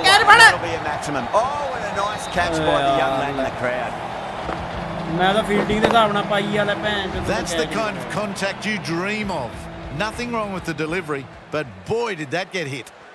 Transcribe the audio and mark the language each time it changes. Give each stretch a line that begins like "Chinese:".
English: Get it, that'll be a maximum. Oh, and a nice catch by the young lad in the crowd.
Punjabi: ਮੈਂ ਤਾਂ fielding ਦੇ ਹਿਸਾਬ ਨਾਲ ਪਾਈ ਵਾਲਾ ਭੈਣ ਚੋਦ
English: That's the kind of contact you dream of. Nothing wrong with the delivery, but boy did that get hit.